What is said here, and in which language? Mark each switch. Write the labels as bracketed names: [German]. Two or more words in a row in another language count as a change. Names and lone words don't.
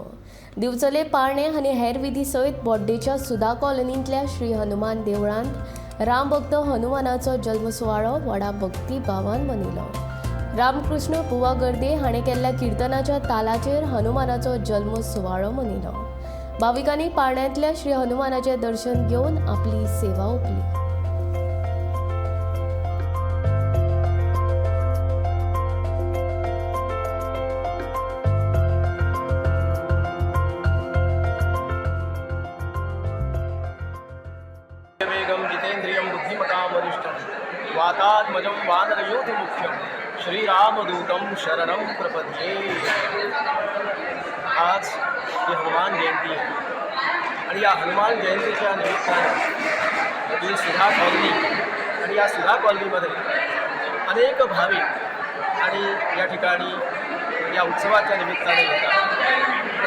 [Konkani] दिवचले पाळणे आनी हेर विधी सयत बोड्डेच्या सुधा कॉलनींतल्या श्री हनुमान देवळांत रामभक्त हनुमानाचो जल्म सुवाळो व्हडा भक्ती भावान मनयलो। रामकृष्ण बुवा गर्दे हाणें केल्ल्या किर्तनाच्या तालाचेर हनुमानाचो जल्म सुवाळो मनयलो। भाविकांनी पाळण्यांतल्या श्री हनुमानाचे दर्शन घेवन आपली सेवा ओंपली। [Sanskrit] वेगं जितेन्द्रियं बुद्धिमतां वरिष्ठं वातात्मजं वानरयोधमुख्यं श्रीरामदूतं शरणं प्रपद्ये। [Marathi] आज ही हनुमान जयंती आहे आणि या हनुमान जयंतीच्या निमित्तानं ही सुधा कॉलनी आणि या सुधा कॉलनीमध्ये अनेक भाविक आणि या ठिकाणी या उत्सवाच्या निमित्ताने येतात।